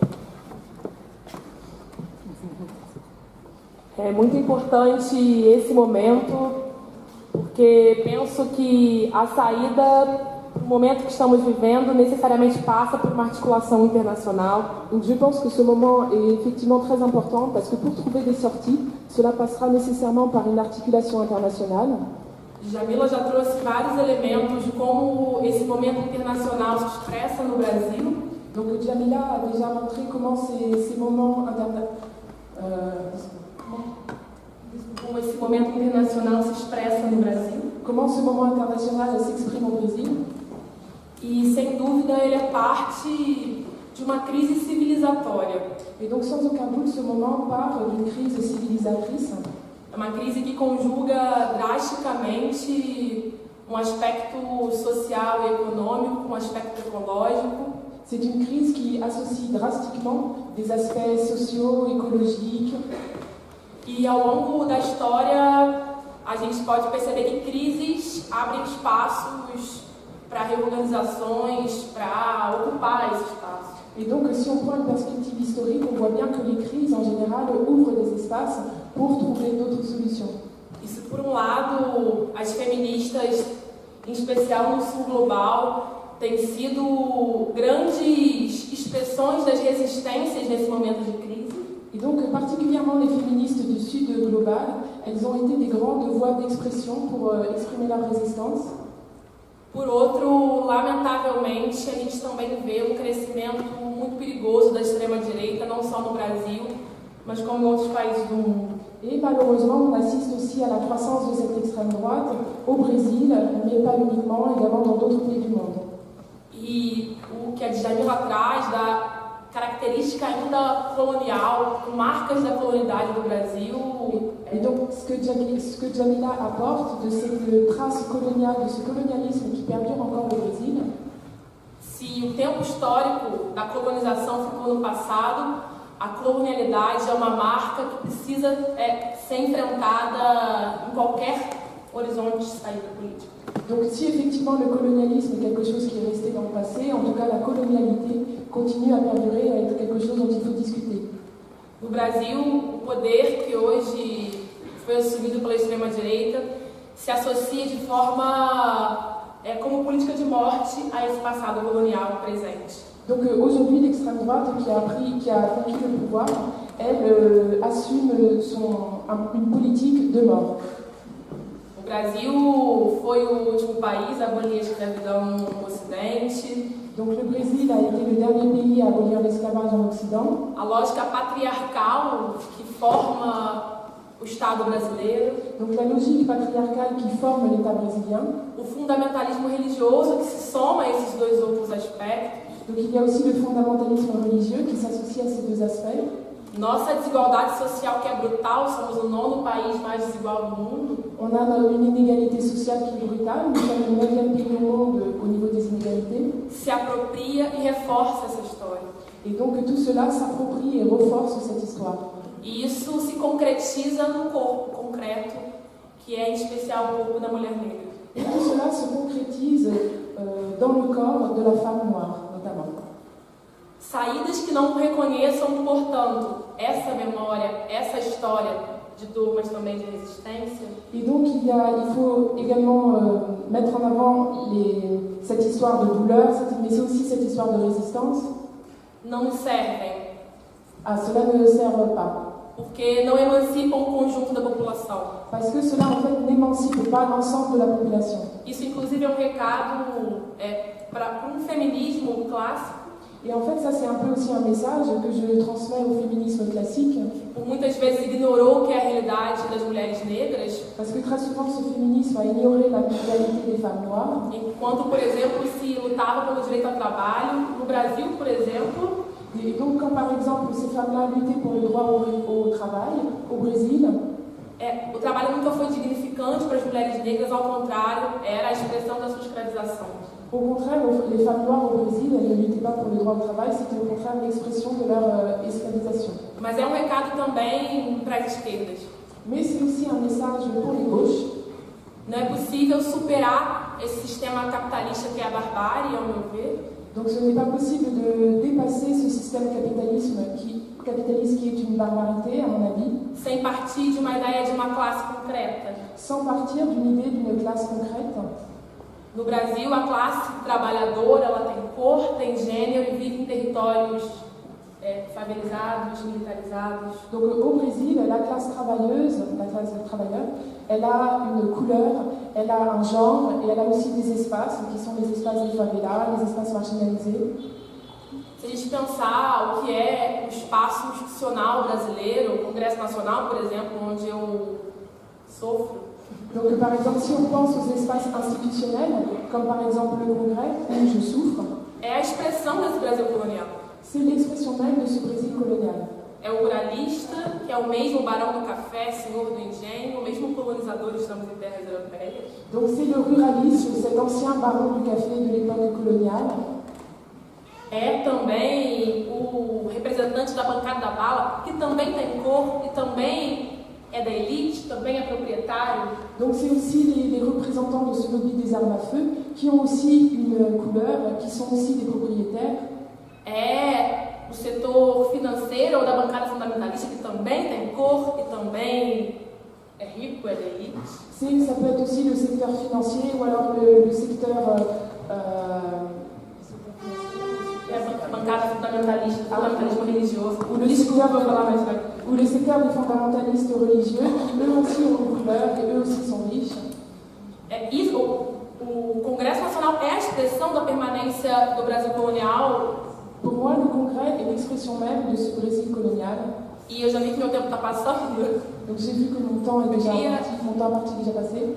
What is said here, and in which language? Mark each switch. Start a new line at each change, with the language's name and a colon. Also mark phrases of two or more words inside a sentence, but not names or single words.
Portuguese: É muito importante esse momento, porque penso que a saída do momento que estamos vivendo necessariamente passa por uma articulação internacional.
French: Donc je pense que ce moment est effectivement très important parce que pour trouver des sorties, cela passera nécessairement par une articulation internationale.
Portuguese: Djamila já trouxe vários elementos de como esse momento internacional se expressa no Brasil.
French: Donc Djamila a déjà montré comment ces moments
Portuguese: Como esse momento internacional se expressa no Brasil.
French: comment ce moment international s'exprime au Brésil.
Portuguese: E, sem dúvida, ele é parte de uma crise civilizatória.
French: Et donc sans aucun doute, ce moment part d'une crise civilisatrice.
Portuguese: É uma crise que conjuga drasticamente um aspecto social e econômico com um aspecto ecológico.
French: C'est une crise qui associe drastiquement des aspects sociaux, écologiques.
Portuguese: E ao longo da história, a gente pode perceber que crises abrem espaços para reorganizações, para ocupar esse espaço.
French: Et donc, si on prend une perspective historique, on voit bien que les crises, en général, ouvrent des espaces pour trouver d'autres solutions.
Portuguese: Isso, por um lado, as feministas, em especial no sul global, têm sido grandes expressões das resistências nesse momento de crise.
French: Et donc, particulièrement les féministes du sud global, elles ont été des grandes voix d'expression pour exprimer leur résistance.
Portuguese: Por outro, lamentavelmente, a gente também vê um crescimento muito perigoso da extrema-direita, não só no Brasil, mas como em outros países do mundo.
French: Et malheureusement, on assiste aussi à la croissance de cette extrême droite au Brésil, mais pas uniquement, également dans d'autres pays du monde.
Portuguese: E o que a Djamila traz da característica ainda colonial, com marcas da colonialidade do Brasil.
French: Et donc, ce que Djamila apporte de cette trace coloniale, de ce colonialisme qui perdure encore au Brésil.
Portuguese: Se o tempo histórico da colonização ficou no passado, a colonialidade é uma marca que precisa ser enfrentada em qualquer horizonte de saída política.
French: Donc si effectivement le colonialisme est quelque chose qui est resté dans le passé, en tout cas la colonialité continue à perdurer, à être quelque chose dont il faut discuter.
Portuguese: No Brasil, o poder que hoje foi assumido pela extrema-direita se associa de forma como política de morte a esse passado colonial presente.
French: Donc aujourd'hui, l'extrême droite qui a conquis le pouvoir, elle assume une politique de mort.
Portuguese: O Brasil foi o último país a abolir a escravidão no Ocidente.
French: Donc le Brésil a été le dernier pays à abolir l'esclavage en Occident.
Portuguese: A lógica patriarcal que forma o Estado brasileiro.
French: Donc la logique patriarcale qui forme l'État brésilien.
Portuguese: O fundamentalismo religioso que se soma a esses dois outros aspectos.
French: Donc il y a aussi le fondamentalisme religieux qui s'associe à ces deux aspects.
Portuguese: Nossa desigualdade social que é brutal, somos o 9º país mais desigual do mundo.
French: On a une inégalité sociale qui est brutale, nous sommes le 9e pays au monde au niveau des inégalités.
Portuguese: Se appropria e reforça essa história.
French: Et donc tout cela s'approprie et renforce cette histoire.
Portuguese: E isso se concretiza no corpo concreto, que é em especial o corpo da mulher negra.
French: Et tout cela se concrétise dans le corps de la femme noire, notamment.
Portuguese: Saídas que não reconheçam, portanto, essa memória, essa história de dor, mas também de resistência.
French: Et donc il faut également mettre en avant cette histoire de douleur, mais aussi cette histoire de résistance.
Portuguese: Não nos servem.
French: Ah, cela ne serve pas.
Portuguese: Porque não emancipam o conjunto da população.
French: Parce que cela en fait n'émancipe pas l'ensemble de la population.
Portuguese: Isso inclusive é um recado para um feminismo clássico.
French: Et en fait, ça c'est un peu aussi un message que je transmets au féminisme classique.
Portuguese: Por muitas vezes ignorou o que é a realidade das mulheres negras.
French: Parce que très souvent, ce féminisme a ignoré la pluralité des femmes noires.
Portuguese: Enquanto, por exemplo, se lutava pelo direito ao trabalho, no Brasil, por exemplo,
French: Et donc, quand par exemple ces femmes-là luttaient pour le droit au travail au Brésil,
Portuguese: o trabalho nunca foi dignificante para as mulheres negras, ao contrário, era a expressão da sua escravização.
French: au contraire, les femmes noires au Brésil, elles ne luttaient pas pour le droit au travail, c'était au contraire l'expression de leur esclavisation.
Portuguese: Mas é um recado também para as esquerdas.
French: Mais c'est aussi un message pour les gauches.
Portuguese: Não é possível superar esse sistema capitalista que é a barbárie, ao meu ver.
French: Donc ce n'est pas possible de dépasser ce système capitaliste qui est une barbarité, à mon avis,
Portuguese: Sem partir de uma ideia de uma classe concreta.
French: sans partir d'une idée d'une classe concrète.
Portuguese: No Brasil, a classe trabalhadora ela tem cor, tem gênero e vive em territórios favelizados, militarizados.
French: Donc au Brésil, la classe travailleuse, la classe travailleur, elle a une couleur, elle a un genre et elle a aussi des espaces qui sont les espaces des favelas, les espaces marginalisés.
Portuguese: Se a gente pensar o que é o espaço institucional brasileiro, o Congresso Nacional, por exemplo, onde eu sofro,
French: Donc par exemple, si on pense aux espaces institutionnels, comme par exemple le Congrès, où je souffre,
Portuguese: é a expressão desse Brasil colonial.
French: c'est l'expression même de ce Brésil colonial.
Portuguese: É o ruralista, que é o mesmo barão do café, senhor do engenho, o mesmo colonizador, estamos em terras europeias.
French: Donc c'est le ruralisme, cet ancien baron du café de l'époque coloniale.
Portuguese: É também o representante da bancada da bala, que também tem cor e também é da elite, também é proprietário.
French: Donc c'est aussi les représentants de ce lobby des armes à feu qui ont aussi une couleur, qui sont aussi des propriétaires.
Portuguese: É o setor financeiro ou da bancada fundamentalista, que também tem cor e também é rico, é da elite.
French: Ça peut être aussi le secteur financier ou alors le secteur...
Portuguese: É a bancada fundamentalista, fundamentalismo religioso.
French: ou le secteur des fondamentalistes religieux, qui eux aussi ont une couleur et eux aussi sont riches.
Portuguese: Isso, o Congresso Nacional é a expressão da permanência do Brasil colonial.
French: Pour moi, le Congrès est l'expression même de ce Brésil colonial.
Portuguese: E eu já vi que meu tempo está passando.
French: Donc j'ai vu que mon temps est déjà passé.